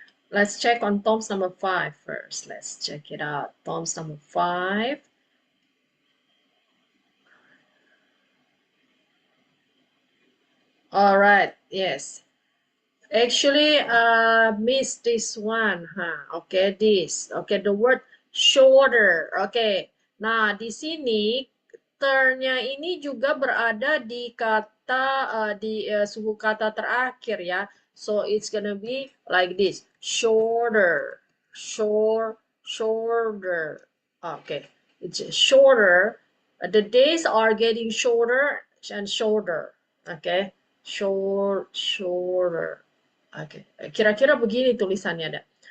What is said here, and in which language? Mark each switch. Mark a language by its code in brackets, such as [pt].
[en] Let's check on Tom's number 5 first. Let's check it out. Tom's number 5. All right, yes. Actually, missed this one, huh? Okay, this. Okay, the word shoulder. Okay. [id] Nah, di sini ternya ini juga berada di kata suku kata terakhir ya. [en] So it's gonna be like this. Shoulder. Shoulder. Okay. It's shorter. The days are getting shorter and shorter. Okay. [id] Shorter. Oke, kira-kira begini tulisannya ada.